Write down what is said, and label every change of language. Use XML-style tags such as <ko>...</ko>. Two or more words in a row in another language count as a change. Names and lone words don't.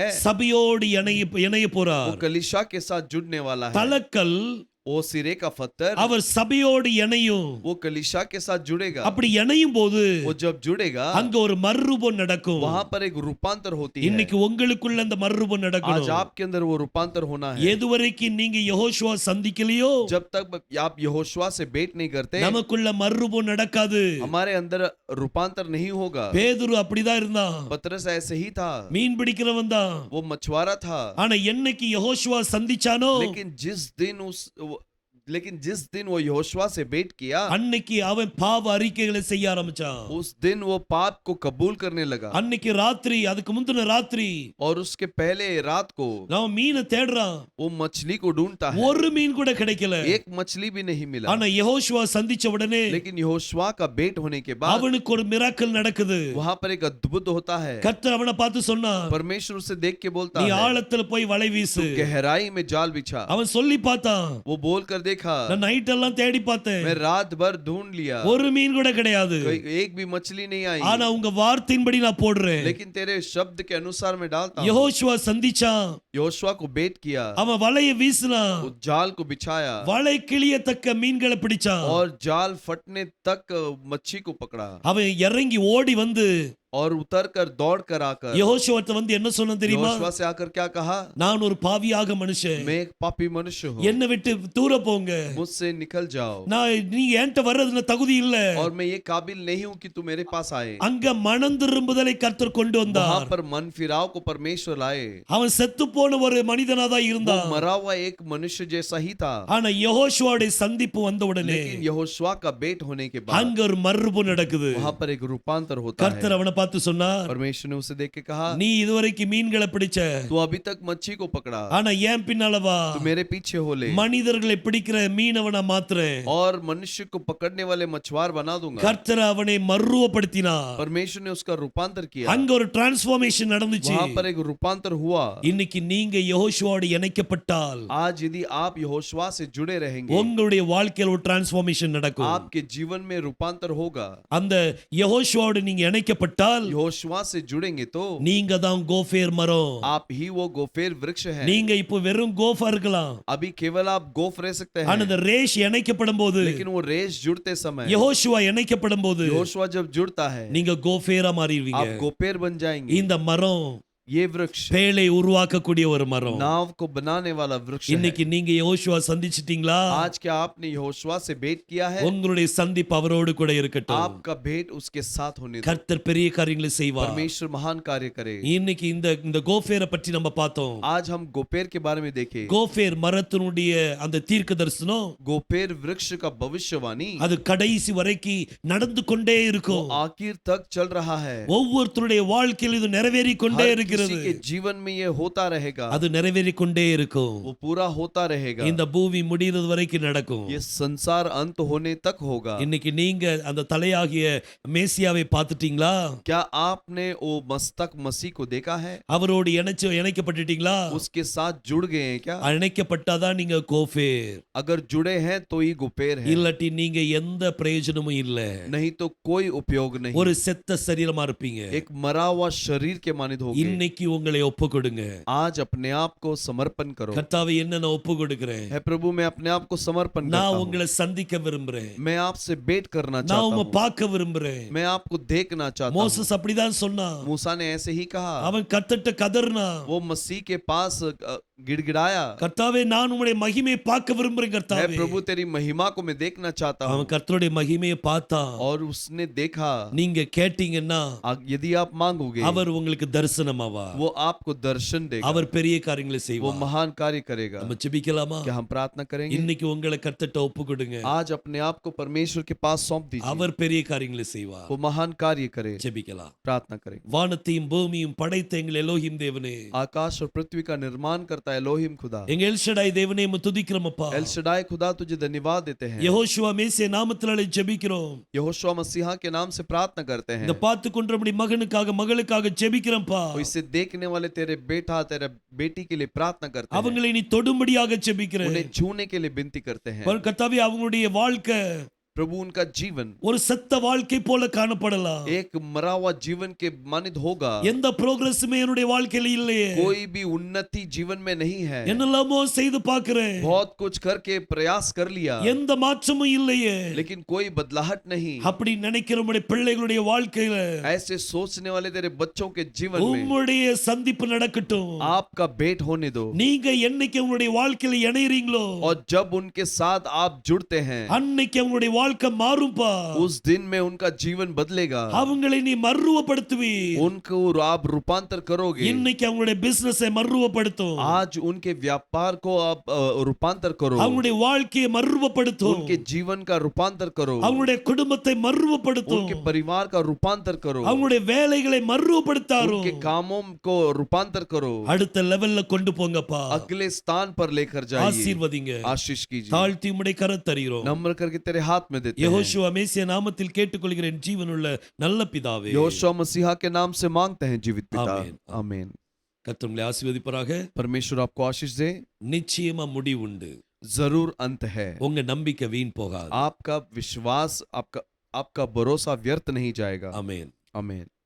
<ta>சபையோடு இணைய</ta> <hi>वो</hi> <ta>போறார்.</ta> <hi>कलीसिया के साथ जुड़ने वाला है।</hi> <ta>தலக்கல்</ta> <hi>वो सिरे का पत्थर</hi> <ta>அவர் சபையோடு இணையும்.</ta> <hi>वो कलीसिया के साथ जुड़ेगा।</hi> <ta>அப்படி இணையும் போது</ta> <hi>वो जब जुड़ेगा</hi> <ta>அங்க ஒரு மறுரூபம் நடக்கும்.</ta> <hi>वहां पर एक रूपांतर होती है।</hi> <ta>இன்னைக்கு உங்களுக்குள்ள அந்த மறுரூபம்</ta> <hi>आज</hi> <ta>நடக்கணும்.</ta> <hi>आपके अंदर वो रूपांतर होना है।</hi> <ta>எதுவரைக்கும் நீங்க யெகோஷுவா சந்திக்கலையோ</ta> <hi>जब तक आप यहोशुआ से भेंट नहीं करते,</hi> <ta>நமக்குள்ள மறுரூபம் நடக்காது.</ta> <hi>हमारे अंदर रूपांतर नहीं होगा।</hi> <ta>பேதுரு அப்படிதான் இருந்தான்.</ta> <hi>पतरस ऐसे ही था,</hi> <ta>மீன் பிடிக்கிறவன் தான்.</ta> <hi>वो मछुआरा था।</hi> <ta>ஆனா என்னைக்கு யெகோஷுவா சந்திச்சானோ</ta> <hi>लेकिन जिस दिन वो यहोशुआ से भेंट किया,</hi> <ta>அன்னைக்கு அவன் பாவ அறிக்கைகளை செய்ய ஆரம்பிச்சான்.</ta> <hi>उस दिन वो पाप को कबूल करने लगा।</hi> <ta>அன்னைக்கு ராத்திரி, அதுக்கு முந்தின ராத்திரி</ta> <hi>और उसके पहले रात को</hi> <ta>நான் மீனை தேடுறான்.</ta> <hi>वो मछली को ढूंढता है,</hi> <ta>ஒரு மீன் கூட கிடைக்கல.</ta> <hi>एक मछली भी नहीं मिला।</hi> <ta>ஆனா யெகோஷுவா சந்திச்ச உடனே</ta> <hi>लेकिन यहोशुआ का भेंट होने के बाद</hi> <ta>அவனுக்கு ஒரு மிராக்கிள் நடக்குது.</ta> <hi>वहां पर एक अद्भुत होता है।</hi> <ta>கர்த்தர் அவனை பார்த்து சொன்னான்,</ta> <hi>परमेश्वर उसे देख के बोलता</hi> <ta>நீ</ta> <hi>है,</hi> <ta>ஆழத்துல போய் வலை வீசு.</ta> <hi>गहराई में जाल बिछा।</hi> <ta>அவன் சொல்லி பார்த்தான்,</ta> <hi>वो बोल कर देखा,</hi> <ta>நான் நைட் எல்லாம் தேடி பார்த்தேன்,</ta> <hi>मैं रात भर ढूंढ लिया,</hi> <ta>ஒரு மீன் கூட கிடையாது.</ta> <hi>एक भी मछली नहीं आई।</hi> <ta>ஆனா உங்க வார்த்தையின்படி நான் போடுறேன்.</ta> <hi>लेकिन तेरे शब्द के अनुसार मैं डालता हूं।</hi> <ta>யெகோஷுவா சந்திச்சான்,</ta> <hi>यहोशुआ को भेंट किया,</hi> <ta>அவன் வலையை வீசினான்,</ta> <hi>वो जाल को बिछाया</hi> <ta>வலை கிளியத்தக்க மீன்களை பிடிச்சான்.</ta> <hi>और जाल फटने तक मच्छी को पकड़ा</hi> <ta>அவன் இறங்கி ஓடி வந்து</ta> <hi>और उतर कर दौड़ कर आकर</hi> <ta>யெகோஷுவாட்ட வந்து என்ன சொன்னான் தெரியுமா?</ta> <hi>यहोशुआ से आकर क्या कहा?</hi> <ta>நான் ஒரு பாவியாக மனுஷன்,</ta> <hi>मैं एक पापी मनुष्य हूँ,</hi> <ta>என்னை விட்டு தூர போங்க.</ta> <hi>मुझसे निकल जाओ,</hi> <ta>நீ என்கிட்ட வர்றதுல தகுதி இல்ல.</ta> <hi>और मैं ये काबिल नहीं हूँ कि तू मेरे पास आए।</hi> <ta>அங்க மனம் திரும்புதலை கர்த்தர் கொண்டு</ta> <hi>वहां</hi> <ta>வந்தார்.</ta> <hi>पर मन फिराव को परमेश्वर लाए।</hi> <ta>அவன் செத்து போன ஒரு மனிதனா தான்</ta> <hi>वो</hi> <ta>இருந்தான்.</ta> <hi>मरा हुआ एक मनुष्य जैसा ही था।</hi> <ta>ஆனா யெகோஷுவாவுடைய சந்திப்பு வந்த உடனே</ta> <hi>लेकिन यहोशुआ का भेंट होने के बाद</hi> <ta>அங்க ஒரு மறுரூபம் நடக்குது.</ta> <hi>वहां पर एक रूपांतर होता है।</hi> <ta>கர்த்தர் அவனை பார்த்து சொன்னார்,</ta> <hi>परमेश्वर ने उसे देख के कहा,</hi> <ta>நீ இதுவரைக்கும் மீன்களை பிடிச்ச,</ta> <hi>तू अभी तक मच्छी को पकड़ा,</hi> <ta>ஆனா ஏன் பின்னால வா,</ta> <hi>तू मेरे पीछे हो ले,</hi> <ta>மனிதர்களை பிடிக்கிற மீனவனா மாத்துறேன்.</ta> <hi>और मनुष्य को पकड़ने वाले मछुआर बना दूंगा।</hi> <ta>கர்த்தர் அவனை மறுரூபப்படுத்தினார்.</ta> <hi>परमेश्वर ने उसका रूपांतर किया,</hi> <ta>அங்க ஒரு டிரான்ஸ்ஃபார்மேஷன் நடந்துச்சு.</ta> <hi>वहां पर एक रूपांतर हुआ।</hi> <ta>இன்னைக்கு நீங்க யெகோஷுவாவோடு இணைக்கப்பட்டால்</ta> <hi>आज यदि आप यहोशुआ से जुड़े रहेंगे,</hi> <ta>உங்களுடைய வாழ்க்கையில் ஒரு டிரான்ஸ்ஃபார்மேஷன் நடக்கும்.</ta> <hi>आपके जीवन में रूपांतर होगा।</hi> <ta>அந்த யெகோஷுவாவோடு நீங்க இணைக்கப்பட்டால்</ta> <hi>यहोशुआ से जुड़ेंगे तो</hi> <ta>நீங்க தான் கோஃபேர் மரம்.</ta> <hi>आप ही वो गोफेर वृक्ष है।</hi> <ta>நீங்க இப்போ வெறும் கோஃபா இருக்கலாம்,</ta> <hi>अभी केवल आप गोफ रह सकते</hi> <ta>ஆனா</ta> <hi>हैं,</hi> <ta>இந்த ரேஷ் இணைக்கப்படும் போது,</ta> <hi>लेकिन वो रेस जुड़ते समय,</hi> <ta>யெகோஷுவா இணைக்கப்படும் போது</ta> <hi>यहोशुआ जब जुड़ता है,</hi> <ta>நீங்க கோஃபேரா மாறிடுவீங்க.</ta> <hi>आप गोपेर बन जाएंगे।</hi> <ta>இந்த மரம்</ta> <hi>ये वृक्ष</hi> <ta>பேழை உருவாக்கக்கூடிய ஒரு மரம்.</ta> <hi>नाव को बनाने वाला वृक्ष है।</hi> <ta>இன்னைக்கு நீங்க யெகோஷுவா சந்திச்சிட்டீங்களா?</ta> <hi>आज क्या आपने यहोशुआ से भेंट किया है?</hi> <ta>உங்களுடைய சந்திப்பு அவரோடு கூட இருக்கட்டும்.</ta> <hi>आपका भेंट उसके साथ होने दो।</hi> <ta>கர்த்தர் பெரிய காரியங்களை செய்வார்.</ta> <hi>परमेश्वर महान कार्य करे।</hi> <ta>இன்னைக்கு இந்த கோஃபேரை பற்றி நம்ம பார்த்தோம்.</ta> <hi>आज हम गोपेर के बारे में देखें।</hi> <ta>கோஃபேர் மரத்தினுடைய அந்த தீர்க்க தரிசனம்,</ta> <hi>गोपेर वृक्ष का भविष्यवाणी</hi> <ta>அது கடைசி வரைக்கும் நடந்து கொண்டே இருக்கும்.</ta> <hi>आखिर तक चल रहा है।</hi> <ta>ஒவ்வொருத்தருடைய வாழ்க்கையில் இது நிறைவேறிக் கொண்டே</ta> <hi>हर</hi> <ta>இருக்கிறது.</ta> <hi>किसी के जीवन में ये होता रहेगा,</hi> <ta>அது நிறைவேறிக் கொண்டே இருக்கும்.</ta> <hi>वो पूरा होता रहेगा।</hi> <ta>இந்த பூமி முடிகிறது வரைக்கும் நடக்கும்.</ta> <hi>ये संसार अंत होने तक होगा।</hi> <ta>இன்னைக்கு நீங்க அந்த தலையாகிய மேசியாவை பார்த்துட்டீங்களா?</ta> <hi>क्या आपने वो मस्तक मसीह को देखा है?</hi> <ta>அவரோடு இணைக்கப்பட்டுட்டீங்களா?</ta> <hi>उसके साथ जुड़ गए हैं क्या?</hi> <ta>இணைக்கப்பட்டாதான் நீங்க கோஃபேர்.</ta> <hi>अगर जुड़े हैं तो ही गोपेर है,</hi> <ta>இல்லாட்டி நீங்க எந்த பிரயோஜனமும் இல்ல.</ta> <hi>नहीं तो कोई उपयोग नहीं।</hi> <ta>ஒரு செத்த சரீரமா இருப்பீங்க.</ta> <hi>एक मरा हुआ शरीर के मानित होगे।</hi> <ta>இன்னைக்கு உங்களை ஒப்பு கொடுங்க.</ta> <hi>आज अपने आप को समर्पण करो।</hi> <ta>கர்த்தாவே என்ன நான் ஒப்பு கொடுக்கிறேன்.</ta> <hi>है प्रभु, मैं अपने आप को समर्पण करता</hi> <ta>நான்</ta> <hi>हूँ।</hi> <ta>உங்களை சந்திக்க விரும்புறேன்.</ta> <hi>मैं आपसे भेंट करना</hi> <ta>நான்</ta> <hi>चाहता</hi> <ta>உம்மை</ta> <hi>हूँ।</hi> <ta>பார்க்க விரும்புறேன்.</ta> <hi>मैं आपको देखना चाहता हूँ।</hi> <ta>மோசஸ் அப்படிதான் சொன்னான்.</ta> <hi>मूसा ने ऐसे ही कहा।</hi> <ta>அவன் கர்த்தர்ட்ட கதறினான்.</ta> <hi>वो मसीह के पास गिड़गिड़ाया।</hi> <ta>கர்த்தாவே நான் உம்முடைய மகிமையை பார்க்க விரும்புறேன்</ta> <hi>है</hi> <ta>கர்த்தாவே.</ta> <hi>प्रभु, तेरी महिमा को मैं देखना चाहता हूँ।</hi> <ta>அவன் கர்த்தருடைய மகிமையை பார்த்தான்.</ta> <hi>और उसने देखा।</hi> <ta>நீங்க கேட்டீங்கன்னா</ta> <hi>यदि आप मांगोगे,</hi> <ta>அவர் உங்களுக்கு தரிசனமாவார்.</ta> <hi>वो आपको दर्शन देगा।</hi> <ta>அவர் பெரிய காரியங்களை</ta> <hi>वो</hi> <ta>செய்வார்.</ta> <hi>महान कार्य करेगा।</hi> <ta>நம்ம ஜெபிக்கலாமா?</ta> <hi>क्या हम प्रार्थना करेंगे?</hi> <ta>இன்னைக்கு உங்களை கர்த்தர்ட்ட ஒப்பு கொடுங்க.</ta> <hi>आज अपने आप को परमेश्वर के पास सौंप दीजिए।</hi> <ta>அவர் பெரிய காரியங்களை செய்வார்.</ta> <hi>वो महान कार्य करे।</hi> <ta>ஜெபிக்கலாம்.</ta> <hi>प्रार्थना करें।</hi> <ta>வானத்தையும் பூமியும் படைத்த எங்கள் எலோஹிம் தேவனே,</ta> <hi>आकाश और पृथ्वी का निर्माण करता है एलोहिम खुदा।</hi> <ta>எங்க எல்ஷடாய் தேவனே உம்மை துதிக்கிறோமப்பா.</ta> <hi>एल शडाई खुदा, तुझे धन्यवाद देते हैं।</hi> <ta>யெகோஷுவா மேசியா நாமத்தினாலே ஜெபிக்கிறோம்.</ta> <hi>यहोशुआ मसीहा के नाम से प्रार्थना करते हैं।</hi> <ta>இந்த பார்த்து கொண்டபடி மகனுக்காக மகளுக்காக ஜெபிக்கிறோம்ப்பா.</ta> <hi>और इसे देखने वाले तेरे बेटा तेरे बेटी के लिए प्रार्थना करते हैं।</hi> <ta>அவங்களை நீ தொடும்படியாக ஜெபிக்கிறேன்.</ta> <hi>उन्हें छूने के लिए विनती करते हैं।</hi> <ta>கர்த்தாவே அவங்களுடைய வாழ்க்கை</ta> <hi>प्रभु, उनका जीवन</hi> <ta>ஒரு செத்த வாழ்க்கை போல காணப்படலாம்.</ta> <hi>एक मरा हुआ जीवन के मानित होगा।</hi> <ta>எந்த ப்ரோக்ரஸுமே என்னுடைய வாழ்க்கையில இல்லையே.</ta> <hi>कोई भी उन्नति जीवन में नहीं है।</hi> <ta>என்னெல்லாமோ செய்து பார்க்கிறேன்.</ta> <hi>बहुत कुछ करके प्रयास कर लिया,</hi> <ta>எந்த மாற்றமும் இல்லையே.</ta> <hi>लेकिन कोई बदलाहट नहीं।</hi> <ta>அப்படி நினைக்கிற உம்முடைய பிள்ளைகளுடைய வாழ்க்கையில</ta> <hi>ऐसे सोचने वाले तेरे बच्चों के जीवन में</hi> <ta>உம்முடைய சந்திப்பு நடக்கட்டும்.</ta> <hi>आपका भेंट होने दो।</hi> <ta>நீங்க என்னைக்கு உங்களுடைய வாழ்க்கையில இணையறீங்களோ,</ta> <hi>और जब उनके साथ आप जुड़ते हैं,</hi> <ta>அன்னைக்கு உங்களுடைய வாழ்க்கை மாறும்பா.</ta> <hi>उस दिन में उनका जीवन बदलेगा।</hi> <ta>அவங்களை நீ மறுரூபப்படுத்துவி.</ta> <hi>उनको आप रूपांतर करोगे।</hi> <ta>இன்னைக்கு அவங்களுடைய பிசினஸை மறுரூபப்படுத்தும்.</ta> <hi>आज उनके व्यापार को आप रूपांतर करो।</hi> <ta>அவங்களுடைய வாழ்க்கையை மறுரூபப்படுத்தும்.</ta> <hi>उनके जीवन का रूपांतर करो।</hi> <ta>அவங்களுடைய குடும்பத்தை மறுரூபப்படுத்தும்.</ta> <hi>उनके परिवार का रूपांतर करो।</hi> <ta>அவங்களுடைய வேலைகளை மறுரூபப்படுத்தாரும்.</ta> <hi>उनके कामों को रूपांतर करो।</hi> <ta>அடுத்த லெவல்ல கொண்டு போங்கப்பா.</ta> <hi>अगले स्थान पर लेकर जाइए।</hi> <ta>ஆசீர்வதிங்க.</ta> <hi>आशीष कीजिए।</hi> <ta>தாழ்த்தி உம்முடைய கரத்தருகிறோம்.</ta> <hi>नम्र करके तेरे हाथ में देते हैं।</hi> <ta>யெகோஷுவா மேசியா நாமத்தில் கேட்டுக்கொள்கிறேன் ஜீவனுள்ள நல்ல பிதாவே.</ta> <hi>यहोशुआ मसीहा के नाम से मांगते हैं जीवित पिता। आमीन। आमीन।</hi> <ta>கர்த்தர் உங்களை ஆசீர்வதிப்பாராக.</ta> <hi>परमेश्वर आपको आशीष दे।</hi> <ta>நிச்சயமா முடிவுண்டு.</ta> <hi>जरूर अंत है।</hi> <ta>உங்க நம்பிக்கை வீண் போகாது.</ta> <hi>आपका विश्वास, आपका भरोसा व्यर्थ नहीं जाएगा।</hi> <ta>ஆமென்.</ta> <hi>आमीन।</hi>